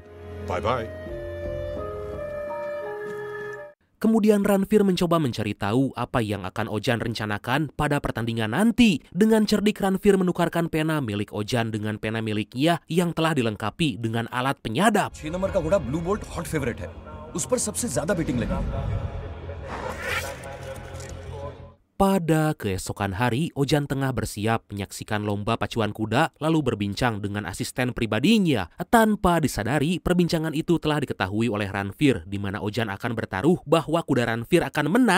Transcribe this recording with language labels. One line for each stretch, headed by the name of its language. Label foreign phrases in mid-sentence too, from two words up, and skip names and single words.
English: Bye-bye.
Indonesian: Kemudian Ranveer mencoba mencari tahu apa yang akan Ojan rencanakan pada pertandingan nanti. Dengan cerdik, Ranveer menukarkan pena milik Ojan dengan pena miliknya yang telah dilengkapi dengan alat penyadap.
Hindi: 6 नंबर का घोड़ा ब्लू बोल्ट हॉट फेवरेट है, उस पर सबसे ज्यादा बेटिंग लगी।
Indonesian: Pada keesokan hari, Ojan tengah bersiap menyaksikan lomba pacuan kuda lalu berbincang dengan asisten pribadinya. Tanpa disadari, perbincangan itu telah diketahui oleh Ranveer di mana Ojan akan bertaruh bahwa kuda Ranveer akan menang.